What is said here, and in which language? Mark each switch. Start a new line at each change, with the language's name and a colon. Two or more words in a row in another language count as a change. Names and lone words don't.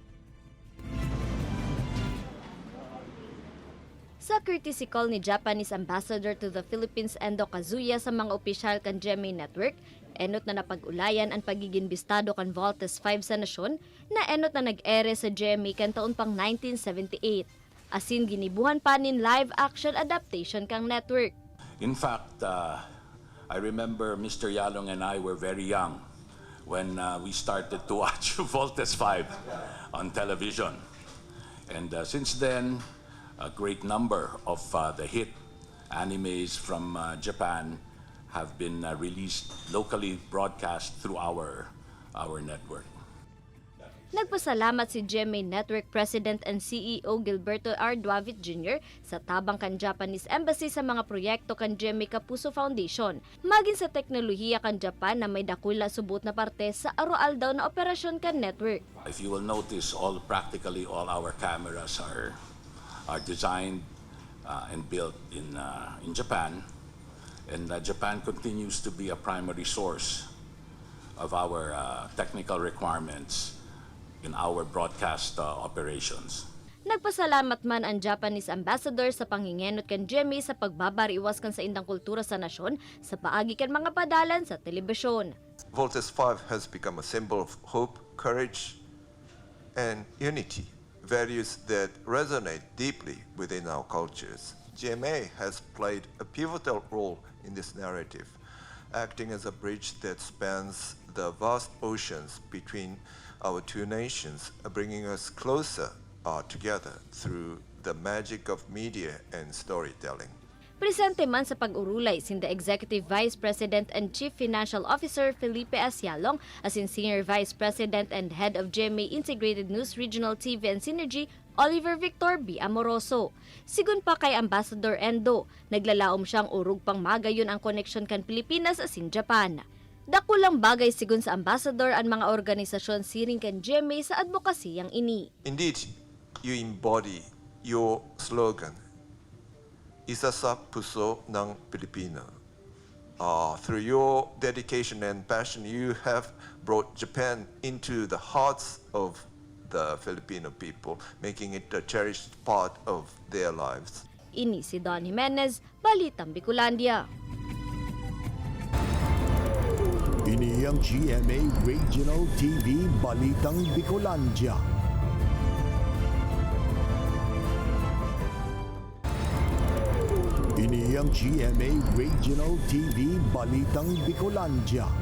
Bikol: Sa courtesy call ni
English: Japanese Ambassador to the Philippines
Bikol: Endo Kazuya sa mga opisyal kan GMA Network, enot na napag-ulayan ang pagiging bistado kan Voltes 5 sa nasyon na enot na nag-ere sa GMA kan taon pang 1978. Asin ginibuhan pa nin
English: live action adaptation
Bikol: kang network.
English: In fact, I remember Mr. Yalong and I were very young when we started to watch Voltes 5 on television. And since then, a great number of the hit animes from Japan have been released locally, broadcast through our network.
Bikol: Nagpasalamat si GMA Network
English: President and CEO
Bikol: Gilberto R. Duavit Jr. sa tabang kan Japanese Embassy sa mga proyekto kan GMA Kapuso Foundation, maging sa teknolohiya kan Japan na may dakula subot na parte sa aroal daw na operasyon kan network.
English: If you will notice, practically all our cameras are designed and built in Japan, and Japan continues to be a primary source of our technical requirements in our broadcast operations.
Bikol: Nagpasalamat man ang Japanese Ambassador sa panghingenot kan GMA sa pagbabariwas kan sa indang kultura sa nasyon sa paagi kan mga padalan sa telebisyon.
English: Voltes 5 has become a symbol of hope, courage, and unity. Values that resonate deeply within our cultures. GMA has played a pivotal role in this narrative, acting as a bridge that spans the vast oceans between our two nations, bringing us closer together through the magic of media and storytelling.
Bikol: Presente man sa pag-urulay sinda
English: Executive Vice President and Chief Financial Officer
Bikol: Felipe S.
English: Yalong, asin Senior Vice President and Head of GMA Integrated News Regional TV and Synergy, Oliver Victor B. Amoroso.
Bikol: Sigun pa kay Ambassador Endo, naglalaom siyang urug pang magayon ang koneksyon kan Pilipinas asin Japan. Dakulang bagay sigun sa Ambassador ang mga organisasyon siring kan GMA sa advokasiyang ini.
English: Indeed, you embody your slogan,
Filipino: Isa sa puso ng Pilipino.
English: Through your dedication and passion, you have brought Japan into the hearts of the Filipino people, making it a cherished part of their lives.
Bikol: Ini si Don Jimenez, Balitang Bicolandia. Ini ang GMA Regional TV Balitang Bicolandia. Ini ang GMA Regional TV Balitang Bicolandia.